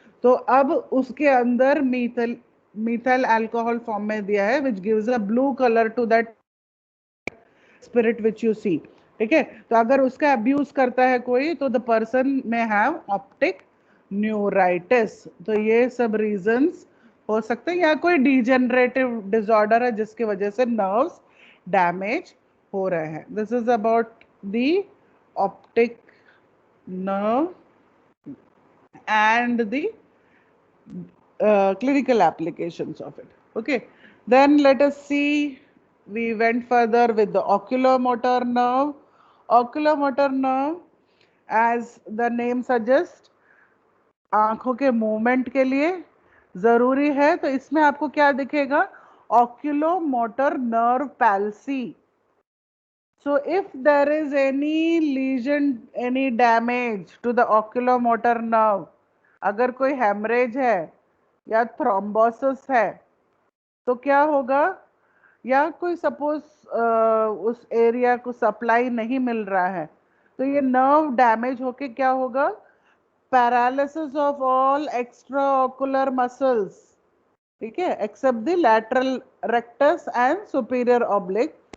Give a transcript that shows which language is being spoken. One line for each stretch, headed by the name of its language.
Hindi: तो अब उसके अंदर मीथाइल अल्कोहल फॉर्म में दिया है,
English: Which gives a blue colour to that spirit which you see.
Hindi: ठीक है, तो अगर उसका अब्यूज करता है कोई, तो
English: The person may have optic neuritis.
Hindi: तो ये सब रीजंस हो सकते हैं, या कोई डिजेनरेटिव डिसऑर्डर है जिसकी वजह से नर्व्स डैमेज हो रहे हैं.
English: This is about the optic nerve and the clinical applications of it. Okay, then let us see, we went further with the oculomotor nerve. Oculomotor nerve, as the name suggests,
Hindi: आंखों के movement के लिए जरूरी है. तो इसमें आपको क्या दिखेगा, oculomotor nerve palsy.
English: So if there is any lesion, any damage to the oculomotor nerve,
Hindi: अगर कोई हेमरेज है या थ्रोम्बोसिस है, तो क्या होगा, या कोई सपोज उस एरिया को सप्लाई नहीं मिल रहा है, तो ये नर्व डैमेज होके क्या होगा,
English: paralysis of all extra ocular muscles,
Hindi: ठीक है,
English: Except the lateral rectus and superior oblique.